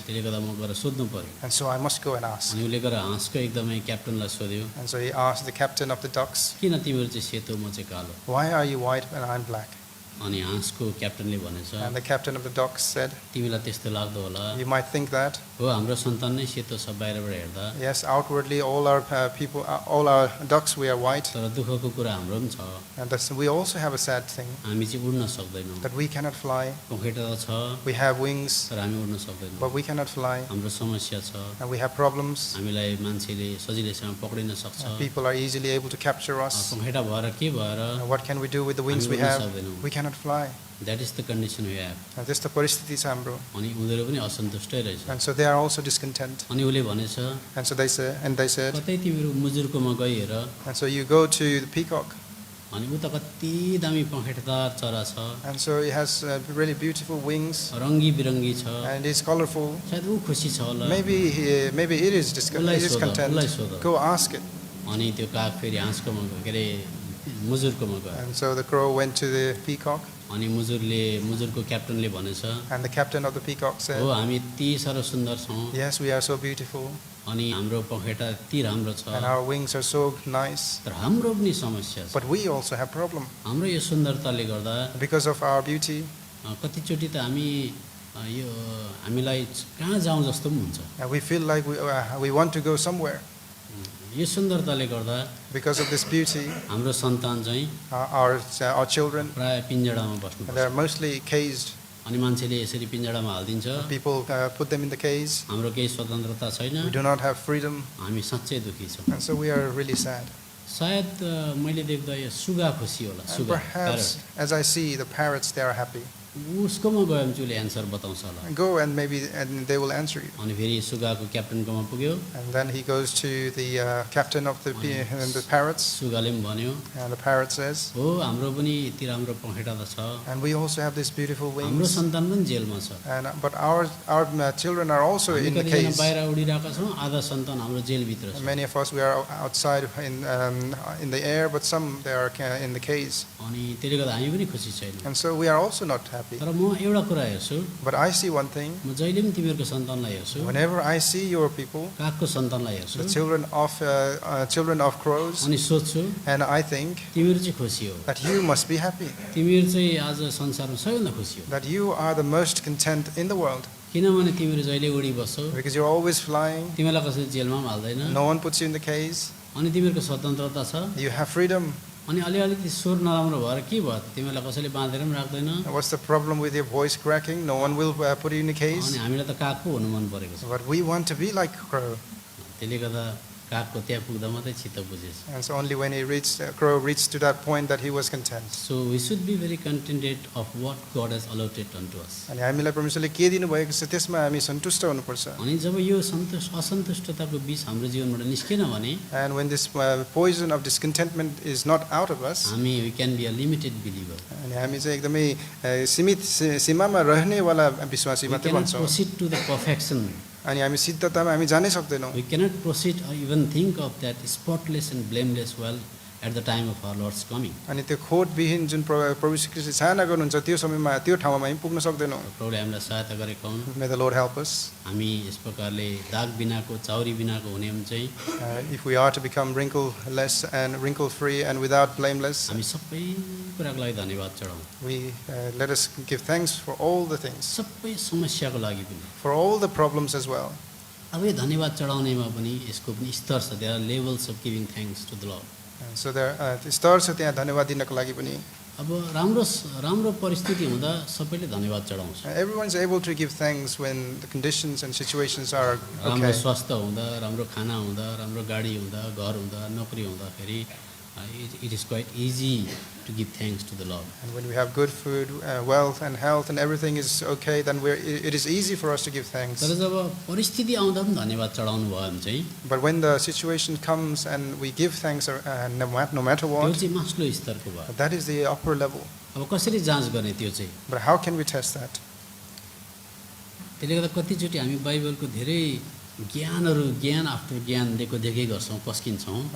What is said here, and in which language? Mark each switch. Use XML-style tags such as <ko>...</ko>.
<ne>त्यसले गर्दा म गएर सोध्नु पर्यो।</ne> <en>And so I must go and ask.</en> <ne>अनि उसले गएर हाँसको एकदमै क्याप्टनलाई सोध्यो।</ne> <en>And so he asked the captain of the ducks,</en> <ne>किन तिमीहरू चाहिँ सेतो म चाहिँ कालो?</ne> <en>why are you white and I am black?</en> <ne>अनि हाँसको क्याप्टनले भनेछ,</ne> <en>And the captain of the ducks said,</en> <ne>तिमीलाई त्यस्तो लाग्दो होला।</ne> <en>you might think that.</en> <ne>हो हाम्रो सन्तान नै सेतो छ बाहिरबाट हेर्दा।</ne> <en>Yes, outwardly all our people, all our ducks, we are white.</en> <ne>तर दुःखको कुरा हाम्रो पनि छ।</ne> <en>And we also have a sad thing,</en> <ne>हामी चाहिँ उड्न सक्दैनौँ।</ne> <en>that we cannot fly.</en> <ne>पखेटा त छ,</ne> <en>We have wings,</en> <ne>तर हामी उड्न सक्दैनौँ।</ne> <en>but we cannot fly.</en> <ne>हाम्रो समस्या छ।</ne> <en>And we have problems.</en> <ne>हामीलाई मान्छेले सजिलैसँग पक्रिन सक्छ।</ne> <en>People are easily able to capture us.</en> <ne>पखेटा भएर के भएर</ne> <en>And what can we do with the wings we have? We cannot fly. That is the condition we have. And this is the</en> <ne>परिस्थिति छ हाम्रो. अनि उनीहरू पनि असन्तुष्टै रहेछ।</ne> <en>And so they are also discontent.</en> <ne>अनि उसले भनेछ,</ne> <en>And so they said,</en> <ne>कतै तिमीहरू मुजुरकोमा गई हेर।</ne> <en>and so you go to the peacock.</en> <ne>अनि ऊ त कति दामी पखेटादार चरा छ।</ne> <en>And so it has really beautiful wings.</en> <ne>रङ्गी बिरङ्गी छ।</ne> <en>And it's colorful.</en> <ne>सायद ऊ खुसी छ होला।</ne> <en>Maybe it is content. Go ask it.</en> <ne>अनि त्यो काग फेरि हाँसकोमा गयो, के अरे मुजुरकोमा गयो।</ne> <en>And so the crow went to the peacock.</en> <ne>अनि मुजुरको क्याप्टनले भनेछ,</ne> <en>And the captain of the peacock</en> <ne>हो</ne> <en>said,</en> <ne>हामी यति साह्रो सुन्दर छौँ।</ne> <en>yes, we are so beautiful.</en> <ne>अनि हाम्रो पखेटा यति राम्रो छ।</ne> <en>And our wings are so nice.</en> <ne>तर हाम्रो पनि समस्या छ।</ne> <en>But we also have problem.</en> <ne>हाम्रो यो सुन्दरताले गर्दा</ne> <en>Because of our beauty,</en> <ne>कतिचोटि त यो हामीलाई कहाँ जाउँ जस्तो पनि हुन्छ।</ne> <en>we feel like we want to go somewhere.</en> <ne>यो सुन्दरताले गर्दा</ne> <en>Because of this beauty,</en> <ne>हाम्रो सन्तान चाहिँ</ne> <en>our children,</en> <ne>प्राय पिञ्जडामा</ne> <en>they</en> <ne>बस्नुपर्छ।</ne> <en>are mostly caged.</en> <ne>अनि मान्छेले यसरी पिञ्जडामा हालिदिन्छ।</ne> <en>People put them in the cage.</en> <ne>हाम्रो केही स्वतन्त्रता छैन।</ne> <en>We do not have freedom.</en> <ne>हामी साँच्चै दुखी छौँ।</ne> <en>And so we are really sad.</en> <ne>सायद मैले देख्दा यो सुगा खुसी होला।</ne> <en>And</en> <ne>सुगा</ne> <en>perhaps, as I see, the parrots, they are happy.</en> <ne>उसकोमा गयो भने चाहिँ उसले एन्सर बताउँछ होला।</ne> <en>Go and they will answer you.</en> <ne>अनि फेरि सुगाको क्याप्टनकोमा पुग्यो।</ne> <en>And then he goes to the captain of the parrots.</en> <ne>सुगाले पनि भन्यो,</ne> <en>And the parrot says,</en> <ne>हो हाम्रो पनि यति राम्रो पखेटा त छ।</ne> <en>and we also have these beautiful</en> <ne>हाम्रो</ne> <en>wings.</en> <ne>सन्तान पनि जेलमा छ।</ne> <en>But our children are also</en> <ne>हामी</ne> <en>in the</en> <ne>कतिजना</ne> <en>cage.</en> <ne>बाहिर उडिरहेका छौँ, आधा सन्तान हाम्रो जेलभित्र छ।</ne> <en>Many of us, we are outside in the air, but some they are in the cage.</en> <ne>अनि त्यसले गर्दा हामी पनि खुसी छैनौँ।</ne> <en>And so we are also not happy.</en> <ne>तर म एउटा कुरा हेर्छु,</ne> <en>But I see one thing.</en> <ne>म जहिले पनि तिमीहरूको सन्तानलाई हेर्छु,</ne> <en>Whenever I see your people,</en> <ne>कागको सन्तानलाई हेर्छु,</ne> <en>the children of crows,</en> <ne>अनि सोध्छु</ne> <en>and I think</en> <ne>तिमीहरू चाहिँ खुसी हो।</ne> <en>that you must be happy,</en> <ne>तिमीहरू चाहिँ आज संसारमा सबैभन्दा खुसी हो।</ne> <en>that you are the most content in the world,</en> <ne>किनभने तिमीहरू जहिले उडी बस्छौ,</ne> <en>because you're always flying.</en> <ne>तिमीलाई कसैले जेलमा पनि हाल्दैन,</ne> <en>No one puts you in the cage.</en> <ne>अनि तिमीहरूको स्वतन्त्रता छ।</ne> <en>You have freedom.</en> <ne>अनि अलिअलि स्वर नराम्रो भएर के भयो, तिमीलाई कसैले बाँधेर पनि राख्दैन।</ne> <en>What's the problem with your voice cracking? No one will put you in the cage.</en> <ne>अनि हामीलाई त काग पो हुनु मन परेको छ।</ne> <en>But we want to be like crow.</en> <ne>त्यसले गर्दा कागको त्यहाँ पुग्दा मात्रै चित्त बुझेछ।</ne> <en>And so only when crow reached to that point that he was content. So we should be very contented of what God has allotted unto us.</en> <ne>अनि हामीलाई परमेश्वरले के दिनुभएको छ त्यसमा हामी सन्तुष्ट हुनुपर्छ. अनि जब यो असन्तुष्टताको बीज हाम्रो जीवनबाट निस्केन भने</ne> <en>And when this poison of discontentment is not out of us, we can be a limited believer.</en> <ne>अनि हामी चाहिँ एकदमै सीमित सीमामा रहनेवाला विश्वासी</ne> <en>We</en> <ne>मात्रै</ne> <en>cannot</en> <ne>बन्छौँ.</ne> <en>proceed to the perfection.</en> <ne>अनि हामी सिद्धतामा हामी जानै सक्दैनौँ.</ne> <en>We cannot proceed or even think of that spotless and blameless at the time of our Lord's coming.</en> <ne>अनि त्यो खोटविहीन जुन प्रभु श्री ख्रीष्टले चाहना गर्नुहुन्छ त्यो समयमा त्यो ठाउँमा हामी पुग्न सक्दैनौँ. प्रभुले हामीलाई सहायता गरेका हुन्.</ne> <en>May the Lord help us.</en> <ne>हामी यस प्रकारले दाग बिनाको चाउरी बिनाको हुने हो भने चाहिँ</ne> <en>If we are to become wrinkle-less and wrinkle-free and without blameless,</en> <ne>हामी सबै कुराको लागि धन्यवाद चढाउँ.</ne> <en>we let us give thanks for all the things,</en> <ne>सबै समस्याको लागि पनि.</ne> <en>for all the problems as well.</en> <ne>अब यो धन्यवाद चढाउनेमा पनि यसको पनि स्तर छ.</ne> <en>There are levels of giving thanks to the Lord. So there</en> <ne>स्तर छ त्यहाँ धन्यवाद दिनको लागि पनि. अब राम्रो परिस्थिति हुँदा सबैले धन्यवाद चढाउँछ.</ne> <en>Everyone is able to give thanks when the conditions and situations are</en> <ne>राम्रो</ne> <en>okay.</en> <ne>स्वास्थ्य हुँदा, राम्रो खाना हुँदा, राम्रो गाडी हुँदा, घर हुँदा, नोकरी हुँदाखेरि</ne> <en>it is quite easy to give thanks to the Lord. And when we have good food, wealth and health and everything is okay, then it is easy for us to give thanks.</en> <ne>तर जब परिस्थिति आउँदा पनि धन्यवाद चढाउनु भयो भने चाहिँ</ne> <en>But when the situation comes and we give thanks no matter</en> <ne>त्यो</ne> <en>what,</en> <ne>चाहिँ माथिल्लो स्तरको भयो.</ne> <en>that is the upper level.</en> <ne>अब कसरी जाँच गर्ने त्यो चाहिँ?</ne> <en>But how can we test that?</en> <ne>त्यसले गर्दा कतिचोटि हामी बाइबलको धेरै ज्ञान आफ्टर ज्ञान देखेकै गर्छौँ, पस्किन्छौँ.</ne>